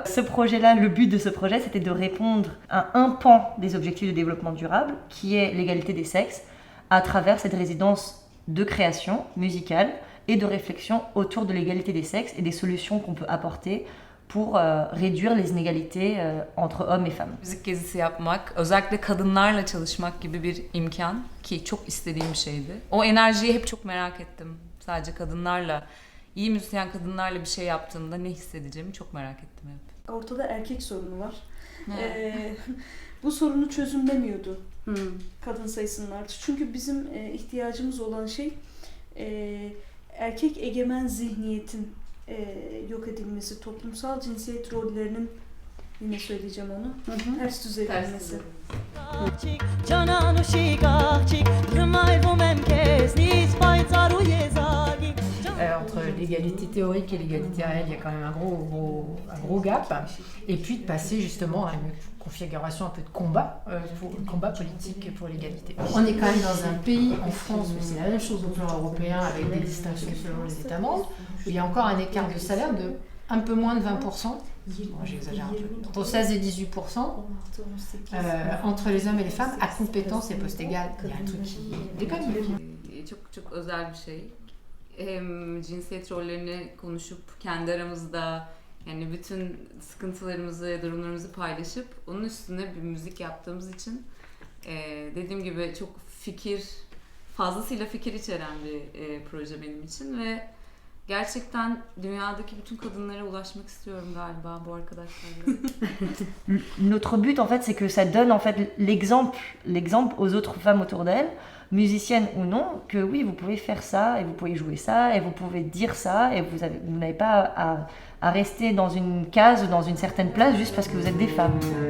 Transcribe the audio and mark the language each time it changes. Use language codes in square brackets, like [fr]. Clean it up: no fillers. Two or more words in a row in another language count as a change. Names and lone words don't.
[fr] Ce projet-là, le but de ce projet, c'était de répondre à un pan des objectifs de développement durable, qui est l'égalité des sexes, à travers cette résidence de création musicale et de réflexion autour de l'égalité des sexes et des solutions qu'on peut apporter pour réduire les inégalités entre hommes et femmes. [tr] Müzik gezisi yapmak, özellikle kadınlarla çalışmak gibi bir imkan ki çok istediğim bir şeydi. O enerjiyi hep çok merak ettim. Sadece kadınlarla, iyi müzisyen kadınlarla bir şey yaptığımda ne hissedeceğimi çok merak ettim hep. Ortada erkek sorunu var. Bu sorunu çözümlemiyordu kadın sayısının artışı. Çünkü bizim ihtiyacımız olan şey erkek egemen zihniyetin yok edilmesi, toplumsal cinsiyet rollerinin, yine söyleyeceğim onu, ters düz edilmesi. [fr] Entre l'égalité théorique et l'égalité réelle, il y a quand même un gros gap. Et puis de passer justement à une configuration un peu de combat politique pour l'égalité. On est quand même dans un pays, en France, mais c'est la même chose au plan européen avec des distinctions selon les États membres, où il y a encore un écart de salaire de un peu moins de 20%, bon, j'exagère un peu, entre 16 et 18%, entre les hommes et les femmes, à compétences et postes égales. Il y a un truc qui déconne. [tr] Çok özel bir şey. Hem cinsiyet rollerini konuşup kendi aramızda yani bütün sıkıntılarımızı, durumlarımızı paylaşıp onun üstüne bir müzik yaptığımız için dediğim gibi çok fazlasıyla fikir içeren bir proje benim için ve gerçekten dünyadaki bütün kadınlara ulaşmak istiyorum galiba bu arkadaşlarla. [fr] Notre but en fait c'est que ça donne en fait l'exemple aux autres femmes autour d'elles, musiciennes ou non, que oui vous pouvez faire ça et vous pouvez jouer ça et vous pouvez dire ça et vous n'avez pas à rester dans une case ou dans une certaine place juste parce que vous êtes des femmes.